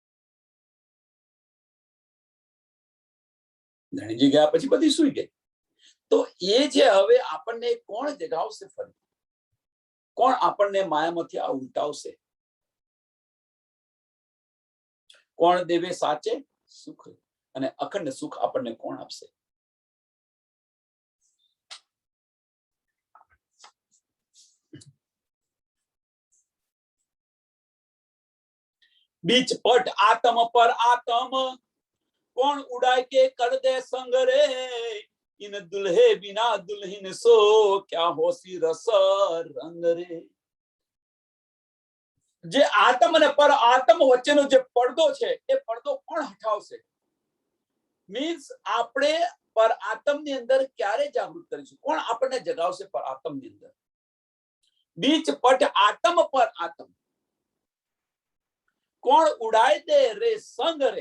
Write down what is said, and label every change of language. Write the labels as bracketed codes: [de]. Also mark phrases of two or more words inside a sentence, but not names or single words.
[gu] ધણીજી ગયા પછી બધી સુઈ ગઈ. તો એ જે હવે આપણને કોણ જગાવશે? ફરી કોણ આપણને માયામાંથી આ ઉલટાવશે? કોણ દેવે સાચે સુખ અને અખંડ સુખ આપણને કોણ આપશે? [hi] बीच पट आत्म पर आत्म कौन उड़ाए के कर दे संग रे. इन दुल्हे बिना दुल्हन सो क्या होसी रस रंग रे. [gu] જે આત્મ અને પર આત્મ વચ્ચેનો જે પડદો છે એ પડદો કોણ હટાવશે? મીન્સ આપણે પર આત્મની અંદર ક્યારે જાગૃત કરીશું? કોણ આપણને જગાવશે પર આત્મની અંદર? [hi] बीच पट आत्म पर आत्म कौन उड़ाय दे रे संग रे.